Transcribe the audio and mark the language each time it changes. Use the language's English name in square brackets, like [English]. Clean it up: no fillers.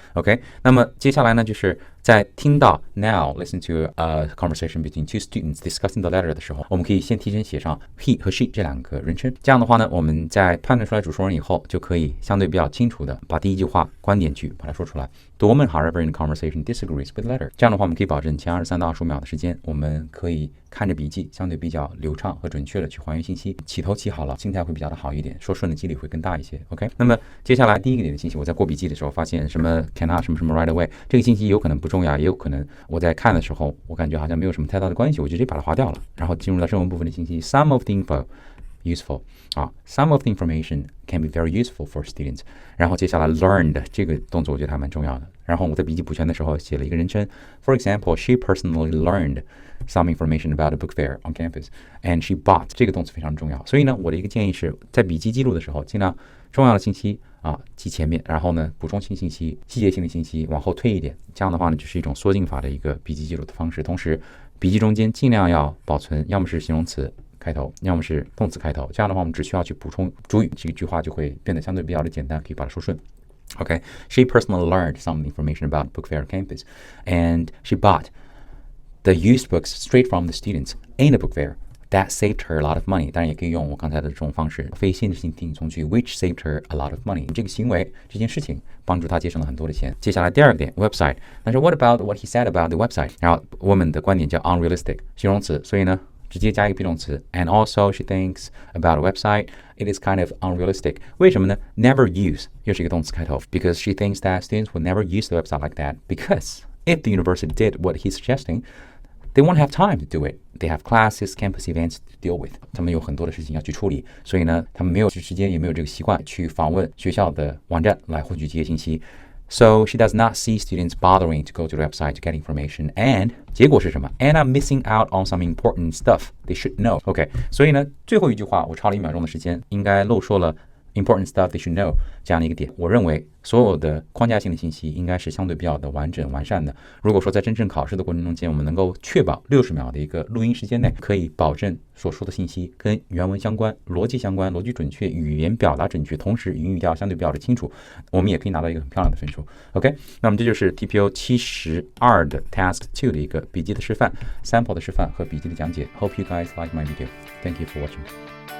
[Chinese] OK， 那么接下来呢，就是在听到 [English] now listen to a conversation between 2 students discussing the letter [Chinese] 的时候，我们可以先提前写上 he 和 she 这2个人称。这样的话呢，我们在判断出来主说人以后，就可以相对比较清楚的把第一句话观点句把它说出来。 [English] The woman, however, in the conversation disagrees with the letter。 [Chinese] 这样的话，我们可以保证前23到25秒的时间，我们可以看着笔记，相对比较流畅和准确的去还原信息，起头起好了，心态会比较的好一点，说顺的几率会更大一些。 OK， 那么接下来第一个点的信息，我在过笔记的时候发现什么 cannot 什么什么 [English] right away， [Chinese] 这个信息有可能不重要，也有可能我在看的时候，我感觉好像没有什么太大的关系，我就直接把它划掉了，然后进入到正文部分的信息 ， [English] some of the info useful [Chinese] 啊 ， [English] some of the information can be very useful for students。 [Chinese] 然后接下来 learned 这个动作我觉得还蛮重要的。然后我在笔记补全的时候写了一个人称 [English] ，for example, she personally learned some information about a book fair on campus, and she bought [Chinese] 这个动词非常重要。所以呢，我的一个建议是在笔记记录的时候，尽量重要的信息啊记前面，然后呢补充性信息、细节性的信息往后推一点。这样的话呢，就是一种缩进法的一个笔记记录的方式。同时，笔记中间尽量要保存，要么是形容词开头，要么是动词开头。这样的话，我们只需要去补充主语，这句话就会变得相对比较的简单，可以把它说顺。 [English] Okay, she personally learned some information about book fair campus, and she bought the used books straight from the students in the book fair. That saved her a lot of money. [Chinese] 当然也可以用我刚才的这种方式，非限制性定语从句 [English] which saved her a lot of money. [Chinese] 这个行为，这件事情帮助她节省了很多的钱。接下来第2个点 [English] website， [Chinese] 但是 [English] what about what he said about the website？ [Chinese] 然后woman的观点叫 [English] unrealistic 形容词， [Chinese] 所以呢直接加一个 [English] be 动词 and also she thinks about a website it is kind of unrealistic。 [Chinese] 为什么呢 [English] never use 又是一个动词开头 because she thinks that students will never use the website like that because if the university did what he's suggesting they won't have time to do it. They have classes, campus events to deal with. [Chinese] 他们有很多的事情要去处理，所以呢，他们没有时间，也没有这个习惯去访问学校的网站来获取这些信息。 [English] So she does not see students bothering to go to the website to get information. And [Chinese] 结果是什么 [English] ？And I'm missing out on some important stuff they should know. [Chinese] OK， 所以呢，最后一句话我超了1秒钟的时间，应该漏说了 [English] important stuff they should know [Chinese] 这样的一个点。我认为所有的框架性的信息应该是相对比较的完整完善的。如果说在真正考试的过程中间，我们能够确保60秒的一个录音时间内，可以保证所说的信息跟原文相关、逻辑相关、逻辑准确、语言表达准确，同时语调相对比较的清楚，我们也可以拿到一个很漂亮的分数。 OK， 那么这就是 TPO 72的 Task 2的一个笔记的示范、sample 的示范和笔记的讲解。 [English] Hope you guys like my video. Thank you for watching.